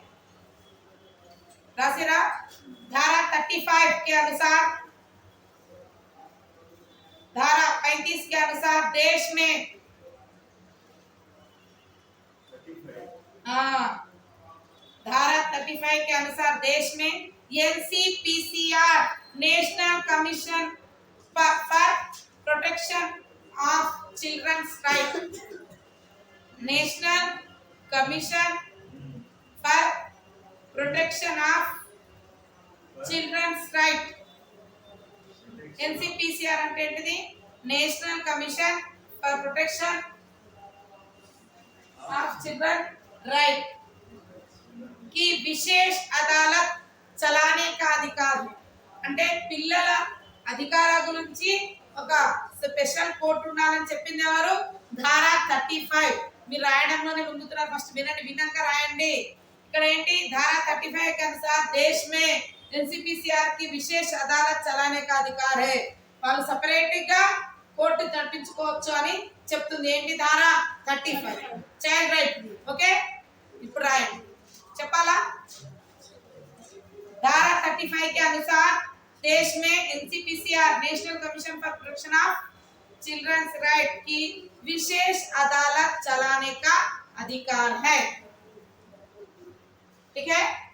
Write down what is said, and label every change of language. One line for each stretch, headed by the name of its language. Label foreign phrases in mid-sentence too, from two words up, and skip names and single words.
Hindi: धारा 35 के अनुसार धारा 35 के अनुसार देश में धारा 35 के अनुसार देश में NCPCR
English: National Commission for Protection of Childrens Right National Commission for Protection of Childrens Right NCPCR
Telugu: అంటే ఏంటిది
English: National Commission for Protection of Children
Hindi: राइट की विशेष अदालत चलाने का अधिकार
Telugu: అంటే పిల్లల అధికారాల గురించి ఒక స్పెషల్ కోర్టు ఉండాలని చెప్పింది ఎవరు? ధారా 35. మీరు రాయడంలోనే ముందుతున్నారు, ఫస్ట్ వినండి, విన్నాక రాయండి. ఇక్కడ ఏంటి?
Hindi: धारा 35 के अनुसार देश में एनसीपीसीआर की विशेष अदालत चलाने का अधिकार है.
Telugu: వాళ్ళు సెపరేట్ గా కోర్టు నడిపించుకోవచ్చు అని చెప్తుంది. ఏంటి? धारा 35 చైల్డ్ రైట్. ఓకే, ఇప్పుడు రాయండి, చెప్పాలా?
Hindi: धारा 35 के अनुसार देश में एनसीपीसीआर
English: National Commission for Protection of Childrens Right
Hindi: की विशेष अदालत चलाने का अधिकार है. ठीक है?